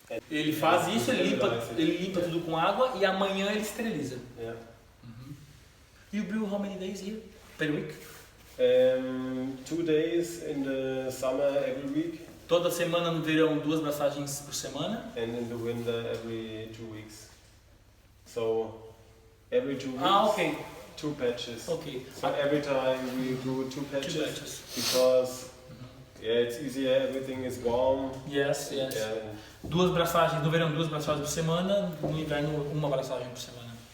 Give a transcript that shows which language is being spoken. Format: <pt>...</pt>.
<pt>Ele faz isso, ele limpa tudo com água e amanhã ele esteriliza.</pt> <en>Yeah. You brew how many days here per week? 2 days in the summer every week.</en> <pt>Toda semana no verão 2 braçagens por semana.</pt> <en>And in the winter every 2 weeks. So every 2 weeks. Okay. 2 patches. Okay. So every time we brew 2 patches. Because it's easier, everything is warm. Yes. Yeah.</en> <pt>2 braçagens no verão, 2 braçagens por semana. No inverno 1 braçagem por semana.</pt>